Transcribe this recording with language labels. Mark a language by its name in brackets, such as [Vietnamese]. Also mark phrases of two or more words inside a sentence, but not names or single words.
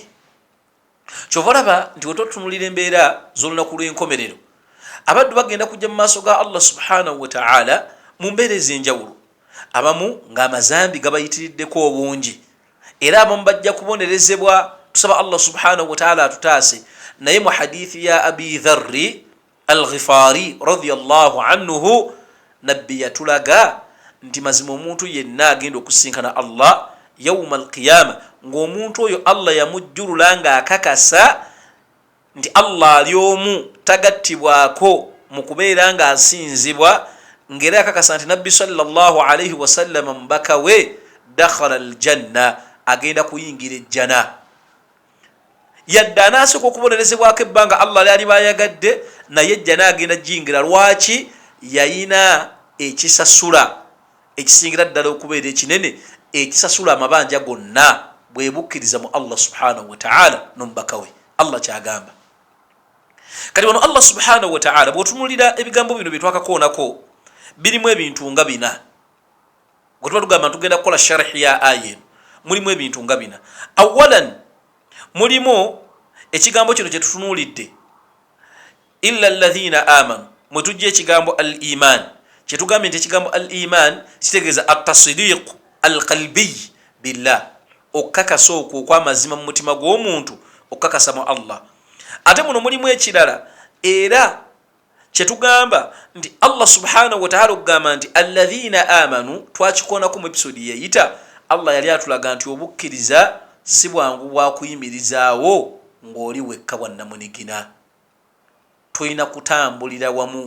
[Ganda] Kyova olaba nti wetotunulira embeera z'olunaku lw'enkomerero abaddu bagenda kujja mu maaso ga Allah [Arabic] سبحانه وتعالى [Ganda] mu mbeera ez'enjawulo, abamu ng'amazambi gabayitiriddeko obungi, era abamu bajja kubonerezebwa. Tusaba Allah [Arabic] سبحانه وتعالى [Ganda] atutaase. Naye mu hadithi ya Abi Dharri al-Ghifari [Arabic] رضي الله عنه, [Ganda] nabbi yatulaga nti mazima omuntu yenna agenda okusinkana Allah [Arabic] يوم القيامة [Ganda] ng'omuntu oyo Allah yamujjulula ng'akakasa nti Allah ali omu, tagattibwako mu kubeera ng'asinzibwa, ng'era akakasa nti nabbi [Arabic] صلى الله عليه وسلم [Ganda] mubaka we [Arabic] دخل الجنة, [Ganda] agenda kuyingira ejjana. Yadde anaasooka okubonerezebwako ebbanga Allah lyali bayagadde, naye ejjana agenda jjingira. Lwaki? Yayina ekisasula ekisingira ddala okubeera ekinene, ekisasula amabanja gonna bwe bukkiriza mu Allah [Arabic] سبحانه وتعالى [Ganda] n'omubaka we. Allah kyagamba. Kati wano Allah [Arabic] سبحانه وتعالى [Ganda] bw'otunulira ebigambo bino bye twakakoonako birimu ebintu nga bina. Gwe tuba tugamba tugenda kukola sharhi ya aya, mulimu ebintu nga bina. Awalan, mulimu ekigambo kino kye tutunuulidde [Arabic] إلا الذين آمنوا, [Ganda] mwe tujja ekigambo al iman. Kye tugambye nti ekigambo al iman kitegeeza [Arabic] التصديق القلبي بالله, [Ganda] okukakasa okwo okw'amazima mu mutima gw'omuntu, okukakasa mu Allah. Ate muno mulimu ekirala era kye tugamba nti Allah [Arabic] سبحانه وتعالى [Ganda] okugamba nti [Arabic] الذين آمنوا, [Ganda] twakikoonako mu episode yeyita. Allah yali atulaga nti obukkiriza si bwangu bwa kuyimirizaawo ng'oli wekka bwannamunigina, tolina kutambulira wamu.